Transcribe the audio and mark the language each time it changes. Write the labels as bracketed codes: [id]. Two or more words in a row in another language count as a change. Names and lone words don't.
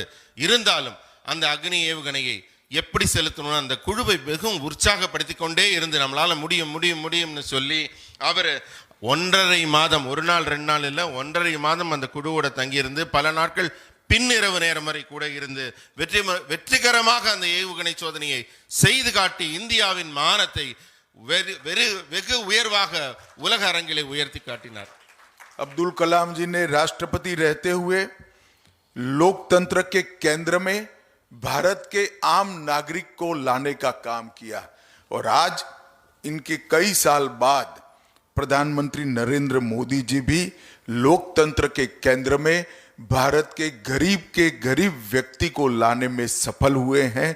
[ta] இருந்தாலும் அந்த அக்னி ஏவுகணையை எப்படி செலுத்தணும்னு அந்த குழுவை மிகவும் உற்சாகப்படுத்தி கொண்டே இருந்து நம்மளால முடியும் முடியும் முடியும்னு சொல்லி அவர் 1.5 மாதம், 1 நாள் 2 நாள் இல்லை, 1.5 மாதம் அந்த குழுவோட தங்கியிருந்து பல நாட்கள் பின்னிரவு நேரம் வரை கூட இருந்து வெற்றிகரமாக அந்த ஏவுகணை சோதனையை செய்து காட்டி இந்தியாவின் மானத்தை வெகு உயர்வாக உலக அரங்கிலே உயர்த்தி காட்டினார். [hi] अब्दुल कलाम जी ने राष्ट्रपति रहते हुए लोकतंत्र के केंद्र में भारत के आम नागरिक को लाने का काम किया और आज इनके कई साल बाद प्रधानमंत्री नरेंद्र मोदी जी भी लोकतंत्र के केंद्र में भारत के गरीब व्यक्ति को लाने में सफल हुए हैं.